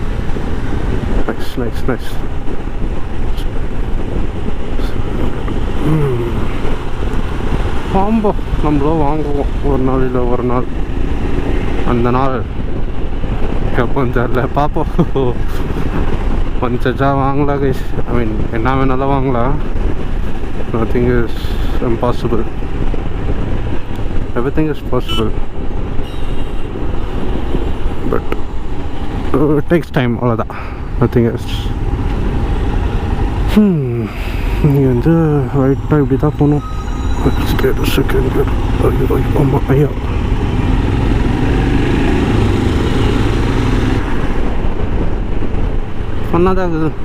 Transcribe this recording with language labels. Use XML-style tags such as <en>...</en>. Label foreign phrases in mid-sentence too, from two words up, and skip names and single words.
<en>ನೈಸ್.</en> <ta>வாம்போ, நம்மளும் வாங்குவோம் ஒரு நாள் இல்லை ஒரு நாள். அந்த நாள் எப்போன்னு தெரில, பார்ப்போம். கொஞ்சா வாங்கலாம் கைஸ்.</ta> <en>I mean</en> <ta>என்ன வேணாலும் வாங்கலாம்.</ta> <en>Nothing is impossible, everything is possible. But it takes time, அவ்வளோதான். Nothing is.</en> <ta>நீங்கள் வந்து ரைட்டாக இப்படி தான் போகணும். ஐயோ ஃபன்னாக தான் இருக்குது.</ta>